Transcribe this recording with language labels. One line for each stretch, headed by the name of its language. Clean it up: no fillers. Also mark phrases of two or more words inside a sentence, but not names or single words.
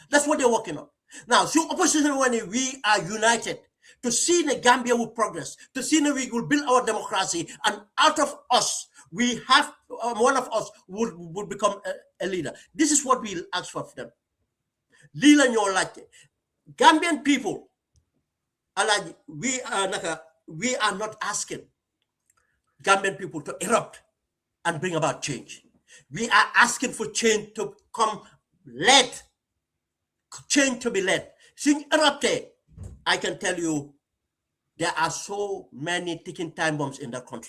English: That's what they're working on. Now, so opposition, when we are united to see the Gambia will progress, to see that we will build our democracy, and out of us, we have one of us would become a leader. This is what we'll ask for them.
Wolof: Lila ñoo laajte
English: Gambian people, we are not asking Gambian people to erupt and bring about change. We are asking for change to come change to be led. Since erupted, I can tell you there are so many ticking time bombs in that country.